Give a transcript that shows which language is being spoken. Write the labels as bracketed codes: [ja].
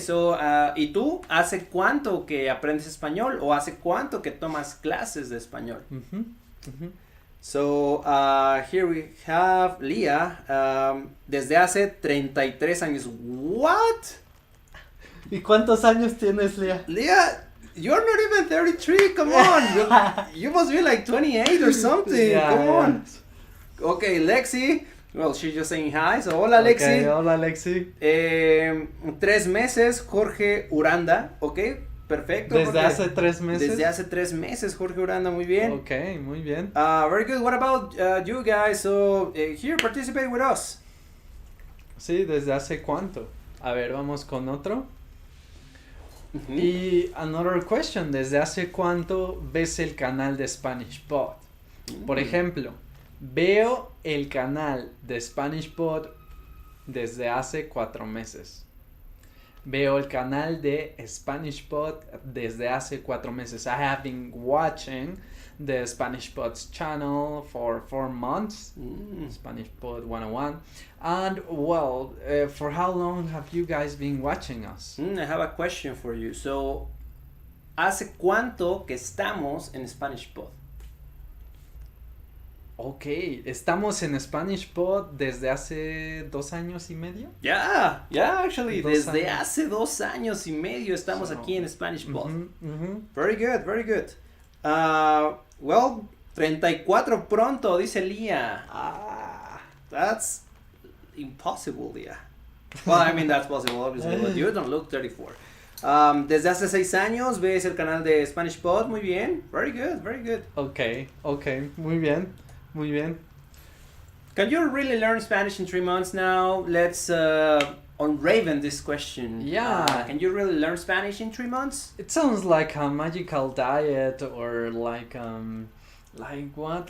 [es] So, ¿y tú hace cuánto que aprendes español o hace cuánto que tomas clases de español? [en] So, here we have Leah, [es] desde hace 33 años. [en] What? [es] ¿Y cuántos años tienes, Leah? [en] Leah, you're not even 33, come on. You must be like 28 or something, Yeah, come on. Okay, Lexi, well, she's just saying hi, so [es] hola Lexi. [en] Okay, [es] hola Lexi. 3 meses, Jorge Uranda, ok, perfecto. ¿Desde Jorge. hace 3 meses? Desde hace 3 meses, Jorge Uranda, muy bien. Okay, muy bien. [en] Very good, what about you guys? So, here, participate with us. [es] Sí, ¿desde hace cuánto? A ver, vamos con otro. Y [en] another question, [es] ¿desde hace cuánto ves el canal de Spanish Pod? Por ejemplo, veo el canal de Spanish Pod desde hace 4 meses. Veo el canal de Spanish Pod desde hace 4 meses. [en] I have been watching the Spanish Pod's channel for 4 months. Spanish Pod 101. And well, for how long have you guys been watching us? I have a question for you. [es] So, ¿hace cuánto que estamos en Spanish Pod? Ok, estamos en Spanish Pod desde hace 2 años y medio. [en] Yeah, actually, [es] desde hace 2 años y medio estamos aquí en Spanish Pod. [en] Very good. Well, 34 [es] pronto, dice [en] Leah. That's impossible, Leah. Well, I mean, that's possible, obviously, but you don't look 34. [es] Desde hace 6 años ves el canal de Spanish Pod, muy bien. [en] Very good. [es] Okay, muy bien. [en] Can you really learn Spanish in 3 months now? Let's unraven this question. Yeah. Can you really learn Spanish in 3 months? It sounds like a magical diet or like what?